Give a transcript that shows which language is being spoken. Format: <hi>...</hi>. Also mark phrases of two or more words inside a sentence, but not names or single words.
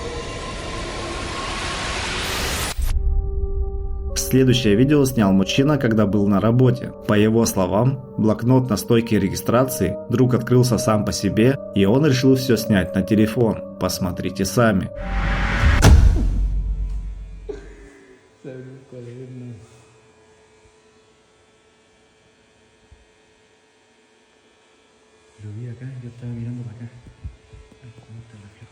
<ru>Следующее видео снял мужчина, когда был на работе. По его словам, блокнот на стойке регистрации вдруг открылся сам по себе, и он решил все снять на телефон. Посмотрите сами.</ru> <es>Lo vi acá, yo estaba mirando para acá. Ay, ¿cómo está el reflejo?</es>